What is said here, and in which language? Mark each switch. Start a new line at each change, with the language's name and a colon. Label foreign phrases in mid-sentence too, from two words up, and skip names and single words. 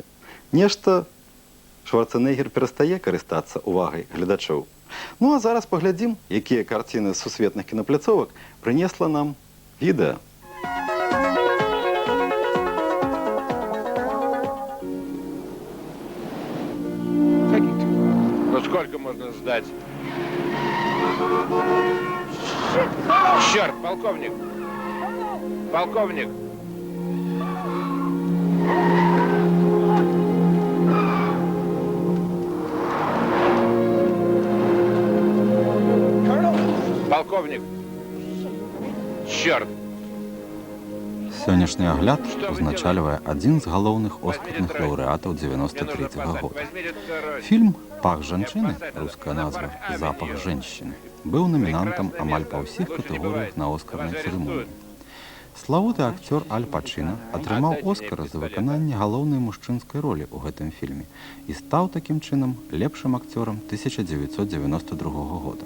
Belarusian: Нешта Шварцэнеггер перастае карыстацца увагай гледачоў. Ну а зараз паглядзім, якія карціны з сусветных кінапляцовак прынесла нам відэа.
Russian: Ну сколько можно ждать? Черт, полковник! Полковник! Полковник! Черт!
Belarusian: Сённяшні агляд узначальвае адзін з галоўных оскарных лаўрэатаў 93-го года. Фільм «Пах жанчыны», руская назва «Запах женщины», быў намінантам амаль па ўсіх катэгорыях на оскарнай цырымоніі. Славуты акцёр Аль Пачына атрымаў оскара за выкананне галоўнай мужчынскай ролі ў гэтым фільме і стаў такім чынам лепшым акцёрам 1992 года.